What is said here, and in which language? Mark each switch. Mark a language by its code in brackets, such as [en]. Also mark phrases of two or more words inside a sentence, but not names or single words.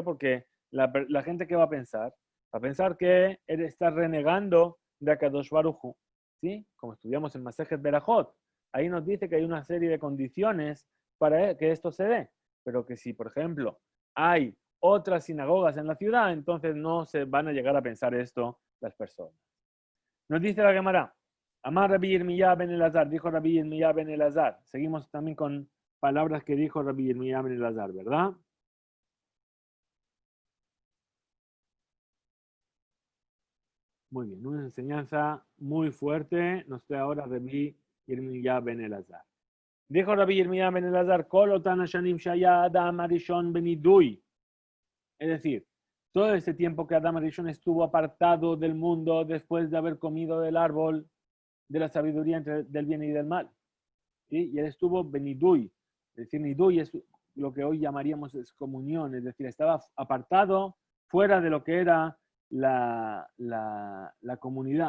[es] Porque la gente que va a pensar que él está renegando de [he] הקדוש ברוך הוא, [es] ¿sí? Como estudiamos en Masejet Berajot, ahí nos dice que hay una serie de condiciones para que esto se dé, pero que si, por ejemplo, hay otras sinagogas en la ciudad, entonces no se van a llegar a pensar esto las personas. Nos dice la Gemara, Amar Rabbi Yirmiyah ben Elazar, dijo Rabbi Yirmiyah ben Elazar. Seguimos también con palabras que dijo Rabbi Yirmiyah ben Elazar, ¿verdad? Muy bien, una enseñanza muy fuerte nos trae ahora Rabbi Yirmiyah ben Elazar. [he] Dijo Rabbi Yirmiyah ben Elazar, כל אותן השנים שהיה אדם הראשון בנידוי. [es] Es decir, todo ese tiempo que Adam Arishon estuvo apartado del mundo después de haber comido del árbol de la sabiduría del bien y del mal. ¿Sí? Y él estuvo benidui. Es decir, nidui es lo que hoy llamaríamos excomunión, es decir, estaba apartado fuera de lo que era la comunidad.